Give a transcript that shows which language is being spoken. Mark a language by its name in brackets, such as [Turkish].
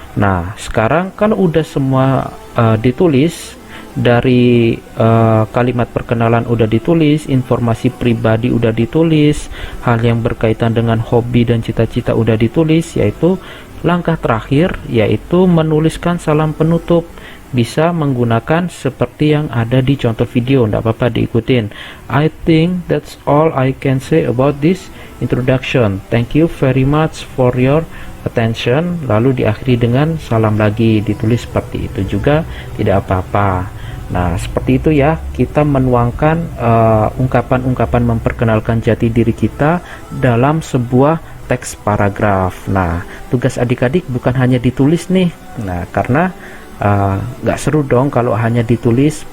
[Indonesian] Nah, sekarang kalau udah semua ditulis, dari kalimat perkenalan udah ditulis, informasi pribadi udah ditulis, hal yang berkaitan dengan hobi dan cita-cita udah ditulis, yaitu langkah terakhir yaitu menuliskan salam penutup. Bisa menggunakan seperti yang ada di contoh video, tidak apa-apa diikutin. [English] I think that's all I can say about this introduction. Thank you very much for your attention. [Indonesian] Lalu diakhiri dengan salam lagi, ditulis seperti itu juga, tidak apa-apa. Nah, seperti itu ya, kita menuangkan ungkapan-ungkapan memperkenalkan jati diri kita dalam sebuah teks paragraf. Nah, tugas adik-adik bukan hanya ditulis nih. Nah, karena nggak seru dong kalau hanya ditulis.